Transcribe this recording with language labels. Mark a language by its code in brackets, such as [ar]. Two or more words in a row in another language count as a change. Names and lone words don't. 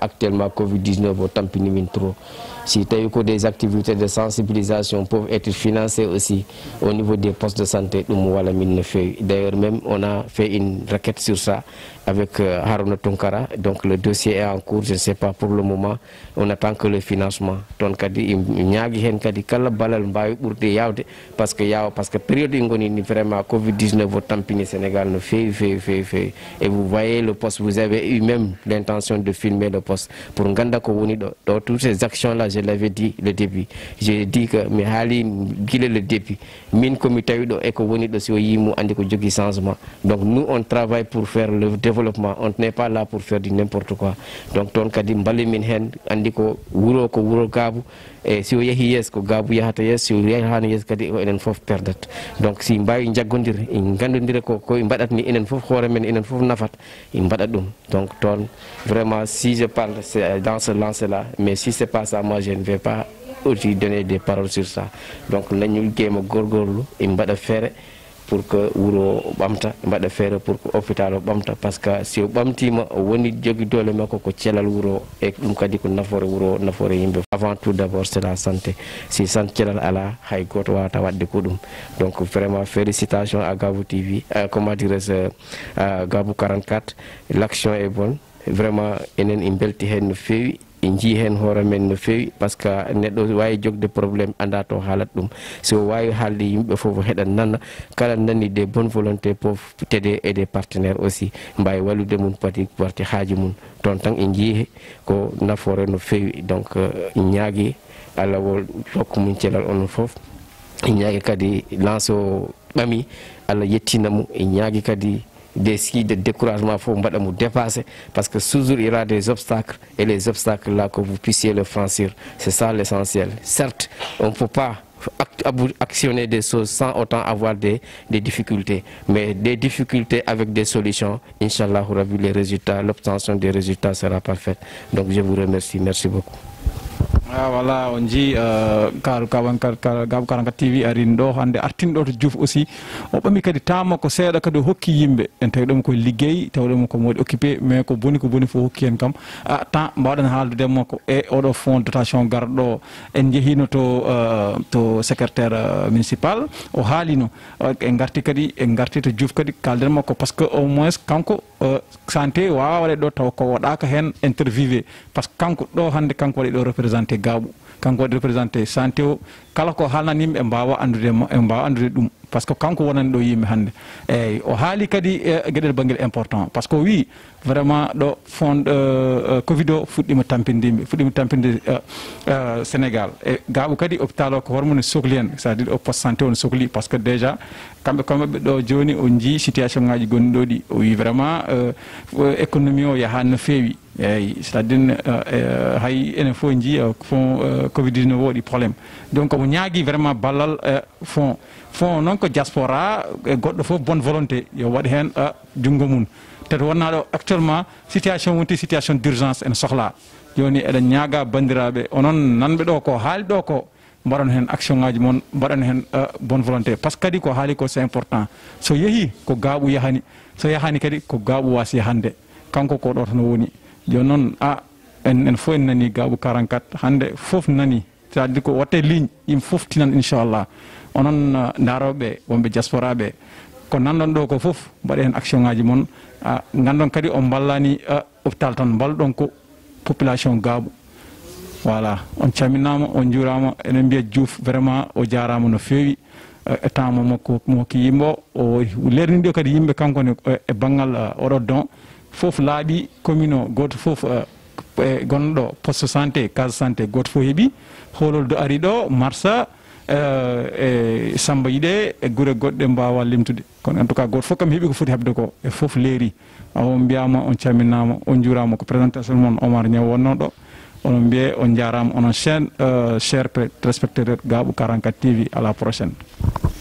[fr] actuellement covid-19 [ff] o tampini min trop si tawi ko [fr] des activités de sensibilisation peuvent être financées aussi au niveau des postes de santé [ff] ɗum wala min no feewi [fr] d'ailleurs même on a fait une requête sur ça avec Harouna Tunkara donc le dossier est en cours je ne sais pas pour le moment on attend que le financement [ff] toon kadi ñaagui hen kadi kala balal mbawi ɓurde yawde [fr] parce que période [ff] ɗi goni ni [fr] vraiment covid-19 [ff] o tampini Sénégal no feewi [fr] et vous voyez le poste vous avez eu même l'intention de filmer le poste pour [ff] ganda ko woni ɗo [fr] toutes ces actions là je l'avais dit le début j'ai dit que [ff] mi haali guila [fr] le début [ff] min komi tawi ɗo e ko woni ɗo si o yimo andi ko jogui changement [fr] donc nous on travaille pour faire le développement on n'est pas là pour faire du n'importe quoi [ff] donc toon kadi mballe min hen andi ko wuro Gaabu e si o yeehi yeeso ko Gaabu yahata yeeso si o yahani yeeso kadi ko enen foof perdat donc si mbawi jaggodir en gandodira ko mbaɗat ni enen foof hoore men enen foof nafat en mbaɗat ɗum [fr] donc toon vraiment si je parle c'est dans ce lance là mais si c'est pas ça moi je ne vais pas aussi donner des paroles sur ça donc [ff] nañu gueema gorgorlu en mbaɗa feere [fr] pour que [ff] wuro ɓamta mbaɗa feere [fr] pour que [ff] hôpital o ɓamta [fr] par ce que [ff] si o ɓamtima o woni jogui doole makko ko celal wuro e ɗum kadi ko nafoore wuro nafoore yimɓe [fr] avant tout d'abord c'est la santé [ff] si sant celal ala hay goto wawata wadde ko ɗum [fr] donc vraiment félicitations à Gabou TV comment dirais-je Gabou 44 l'action est bonne [ff] vraiment enen en belti hen no feewi en jii hen hoore men no feewi [fr] par ce que [ff] neɗɗo wawi jogde probléme anda to haalat ɗum so wawi haalde yimɓe foof heɗan nana kala nani [fr] des bonnes volontés peuvent t'aider et des partenaires aussi [ff] mbawi wallude mum pati warti haaji mum toon tan en jii ko nafoore no feewi donc ñaagui Allah wo hokku mum celal onon foof ñaagui kadi lance o ɓami Allah yettinamo ñaagui kadi [fr] des signes de découragement faut mbaɗamo dépasser parce que toujours il y aura des obstacles et les obstacles là que vous puissiez le franchir c'est ça l'essentiel certes on ne peut pas actionner des choses sans autant avoir des difficultés mais des difficultés avec des solutions [ar] Inch'Allah Rabbi [fr] les résultats l'obtention des résultats sera parfaite donc je vous remercie merci beaucoup. [ff] Voilà on ji Gabou 44 TV arin ɗo hande artinɗo to Diouf aussi o ɓami kadi tama ko seeɗa kadi hokki yimɓe en tawi ɗum koye liggey tawi ɗum ko moɗi occupé mais ko boni fof hokki hen kam temps mbawɗen haaldudemo ko e oɗo [fr] fonds dotation [ff] garɗo en jeehino to [fr] secrétaire municipal [ff] o haalino en garti to Diouf kadi kalden makko [fr] par ce que [ff] au moins kanko santé wawa waɗe ɗo taw ko waɗaka hen interviewé [fr] par ce que [ff] kanko ɗo hande kanko waɗi ɗo représenté Gabou kanko waɗi représenté santé o kala ko haalnan yimɓe mbawa andude ɗum [fr] par ce que [ff] kanko wonani ɗo yimɓe hande eyyi o haali kadi gueɗel bangguel important par ce que o wi vraiment ɗo fond covid o fuɗɗima tampinde Sénégal e Gabou kadi hôpital o ko hormone sohli hen [fr] c'est à dire au poste santé [ff] on sohli [fr] par ce que déjà [ff] kamɓe ɗo joni o jii situation ngaji gonɗi ɗo ɗi o wi vraiment économie o yahani no feewi eyyi [fr] c'est à dire [ff] hay enen fof jii fond covid-19 o waɗi probléme donc omo ñaagui vraiment ballal fond noon ko diaspora e goɗɗo fof [fr] bonne volonté [ff] yo waɗi hen junggo mum tati wonna ɗo actuellement situation wonti [fr] situation d'urgence [ff] en sohla joni eɗen ñaaga bandiraɓe onon nanɓe ɗo ko haali ɗo ko mbaɗon hen action ngaji moon mbaɗon hen [fr] bonne volonté par ce que [ff] kadi ko haali ko [fr] c'est important [ff] so yeehi ko Gabou yahani so yahani kadi ko Gabou wasi yahande kanko ko ɗo tan woni joni noon en fof en nani Gabou 44 hande foof nani [fr] c'est à dire [ff] ko watte ligne yimɓe foof tinan inchallah onon daroɓe wonɓe diaspora ɓe ko nanɗon ɗo ko foof mbaɗe hen action ngaji moon gandon kadi o ballani hôpital tan balɗon ko population Gabou voilà on calminama on juurama enen mbiya Diouf vraiment o jarama no feewi e temps mo hokki yimɓe o lernidi kadi yimɓe kankone e banggal oɗo don foof laaɓi commune o goto foof e gonɗo [fr] poste santé case santé [ff] goto fof heeɓi holol do ari ɗo marsa e Samba Yide e gure goɗɗe mbawa limtude kono [fr] en tout cas [ff] goto fof kam heeɓi ko foti hebde ko e fof leeri on mbiyama on calminama on juurama ko présentation moon Omar Niaw wonno ɗo onon mbiye on jarama onon [fr] chaîne cher téléspectateur [ff] Gabou 44 TV [fr] à la prochaine.